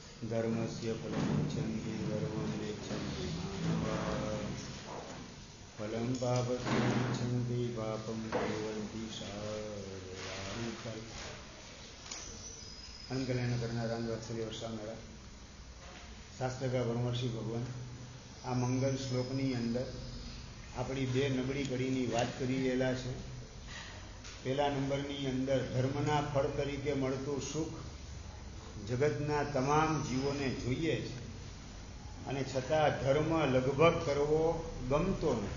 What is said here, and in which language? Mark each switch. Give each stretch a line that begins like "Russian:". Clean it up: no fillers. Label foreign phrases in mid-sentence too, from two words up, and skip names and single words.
Sanskrit: धर्मस्य फलमिच्छन्ति धर्मं नेच्छन्ति मानवाः फलं पापमिच्छन्ति पापं कुर्वन्ति साधुः।
Gujarati: અનકલ્યાણ કરનારા વાત્સલ્ય વર્ષાવનારા શાસ્ત્રકાર બ્રહ્મર્ષિ ભગવાન આ મંગલ શ્લોકની અંદર આપણી બે નબળી કડીની વાત કરી રહેલા છે. પહેલા નંબરની અંદર ધર્મના ફળ તરીકે મળતું સુખ જગતના તમામ જીવોને જોઈએ છે અને છતાં ધર્મ લગભગ કરવો ગમતો નથી.